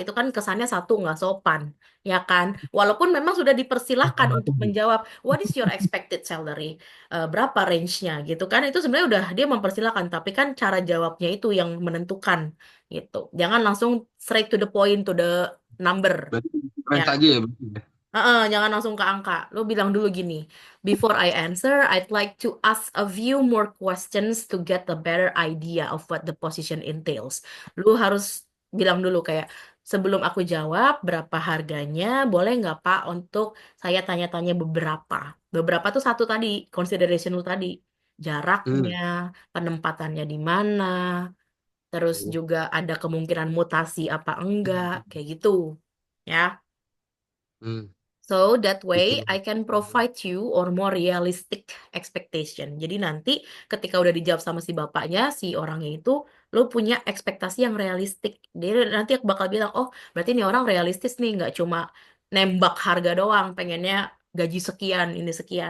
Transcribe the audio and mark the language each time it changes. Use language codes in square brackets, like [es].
[id] Itu kan kesannya satu nggak sopan, ya kan? Walaupun memang sudah dipersilahkan untuk menjawab [en] what is your expected salary. [id] Berapa range-nya gitu kan? Itu sebenarnya udah dia mempersilahkan, tapi kan cara jawabnya itu yang menentukan gitu. Jangan langsung [en] straight to the point, to the number. [id] Berarti Ya, keren aja ya. Berarti ya? jangan langsung ke angka. Lo bilang dulu gini, [en] before I answer, I'd like to ask a few more questions to get a better idea of what the position entails. [id] Lo harus bilang dulu kayak, sebelum aku jawab, berapa harganya, boleh nggak Pak untuk saya tanya-tanya beberapa. Beberapa tuh satu tadi, consideration lu tadi. Hmm. Jaraknya, penempatannya di mana, terus juga ada kemungkinan mutasi apa enggak, kayak gitu. Ya. Hmm. [en] So that way [id] Gitu. [en] I can provide you or more realistic expectation. [id] Jadi nanti ketika udah dijawab sama si bapaknya, si orangnya itu, lo punya ekspektasi yang realistik. Dia nanti bakal bilang, oh berarti ini orang realistis nih, nggak cuma nembak harga doang, pengennya gaji sekian, ini sekian.